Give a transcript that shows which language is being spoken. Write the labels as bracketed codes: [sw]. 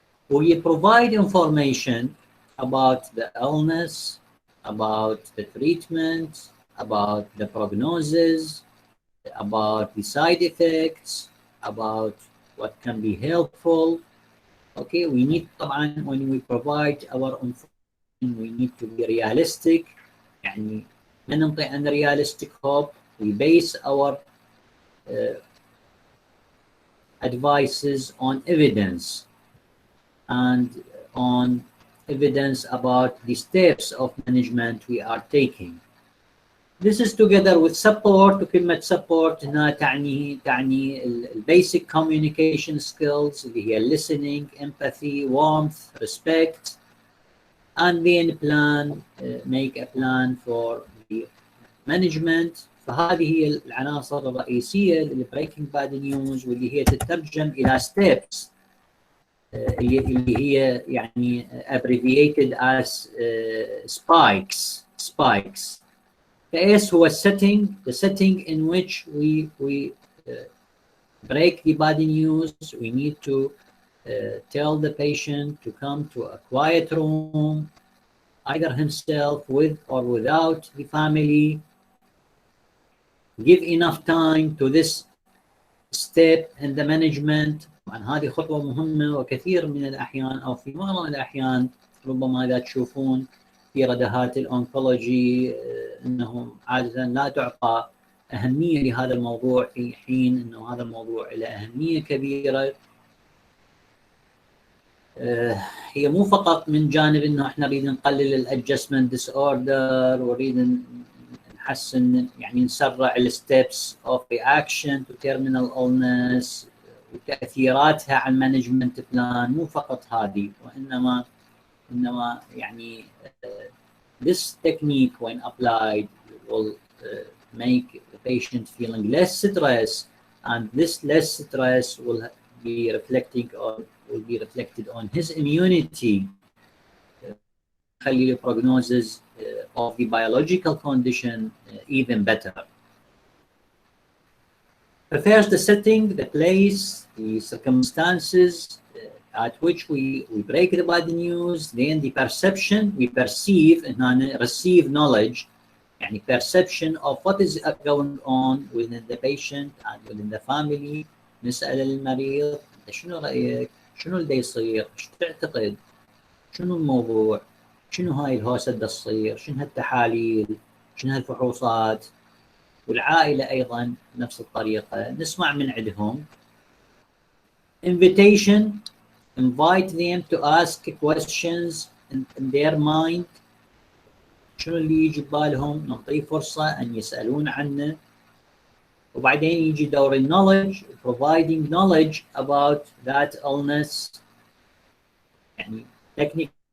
[en] We provide information about the illness, about the treatment, about the prognosis, about the side effects, about what can be helpful. Okay, we need طبعا when we provide our information we need to be realistic. [ar] يعني ما ننطي [en] unrealistic hope. We base our advices on evidence and on evidence about the steps of management we are taking. This is together with support. وكلمة support [ar] هنا تعني [en] basic communication skills اللي هي listening, empathy, warmth, respect, and then make a plan for the management. [ar] فهذه هي العناصر الرئيسية للبريكنج باد نيوز، واللي هي تترجم إلى steps اللي هي يعني [en] abbreviated as spikes. The S هو the setting in which we break the bad news. We need to tell the patient to come to a quiet room, either himself with or without the family. Give enough time to this step in the management. [ar] طبعا هذه خطوة مهمة، وكثير من الأحيان أو في معظم الأحيان ربما إذا تشوفون في ردهات الأونكولوجي أنه عادة لا تعطى أهمية لهذا الموضوع، في حين أنه هذا الموضوع له أهمية كبيرة. هي مو فقط من جانب أنه إحنا نريد نقلل الأدجستمنت ديس أوردر ونريد نحسن يعني نسرع الستبس اوف رياكشن تو تيرمينال illness وتاثيراتها على المانجمنت بلان. مو فقط هذه، وانما يعني [en] this technique when applied will make the patient feeling less stress and this less stress will be reflected on his immunity, the prognosis of the biological condition even better. First, the setting, the place, the circumstances at which we break the bad news, then the perception, we perceive and receive knowledge, يعني perception of what is going on within the patient and within the family. [ar] نسأل المريض انت شنو رأيك؟ شنو اللي يصير؟ ايش تعتقد؟ شنو الموضوع؟ شنو هاي الهوسة اللي تصير؟ شنو هالتحاليل؟ شنو هالفحوصات؟ والعائلة أيضا نفس الطريقة نسمع من عندهم. [en] Invitation, invite them to ask questions in their mind. [ar] شنو اللي يجي ببالهم؟ نعطيه فرصة أن يسألون عنه. وبعدين يجي دور [en] knowledge, providing knowledge about that illness. يعني technical.